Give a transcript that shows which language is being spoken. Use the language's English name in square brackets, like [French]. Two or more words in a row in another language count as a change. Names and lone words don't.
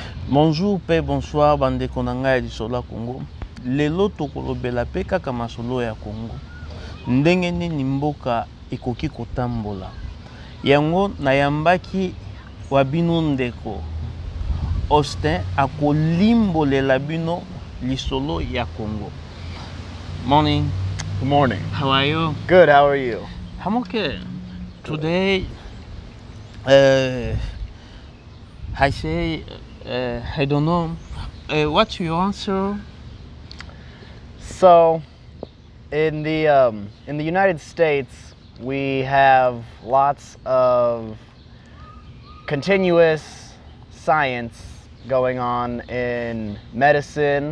[French] Bonjour, paix, bonsoir, [Lingala] bande konanga ya Sola Congo. Lelo tokolobela pe kaka masolo ya Congo. Ndenge nini mboka ekoki kotambola. Yango nayambaki wabino ndeko. Austin akolimbolela bino lisolo ya Congo. [English] Morning. Good morning. How are you? Good, how are you? I'm okay. Today, I say, I don't know. What's your answer? So, in the United States, we have lots of continuous science going on in medicine.